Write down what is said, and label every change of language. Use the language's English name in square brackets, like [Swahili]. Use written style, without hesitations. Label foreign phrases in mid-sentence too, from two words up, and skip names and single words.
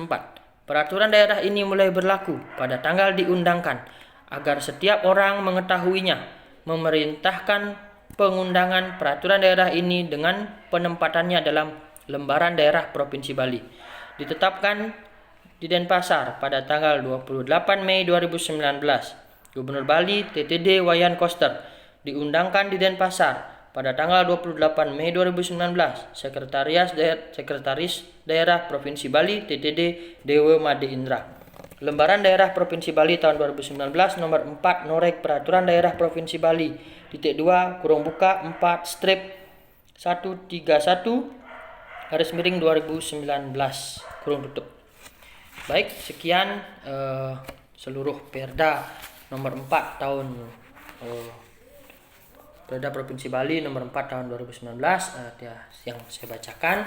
[Indonesian] Peraturan daerah ini mulai berlaku pada tanggal diundangkan agar setiap orang mengetahuinya. Memerintahkan pengundangan peraturan daerah ini dengan penempatannya dalam Lembaran Daerah Provinsi Bali. Ditetapkan di Denpasar pada tanggal 28 Mei 2019. Gubernur Bali TTD Wayan Koster diundangkan di Denpasar pada tanggal 28 Mei 2019. Sekretaris Daerah Provinsi Bali TTD Dewa Made Indra. Lembaran Daerah Provinsi Bali tahun 2019 nomor 4 Norek Peraturan Daerah Provinsi Bali (2 4 strip 131 /2019 Baik, sekian seluruh Perda nomor 4 tahun Perda Provinsi Bali nomor 4 tahun 2019 yang saya bacakan.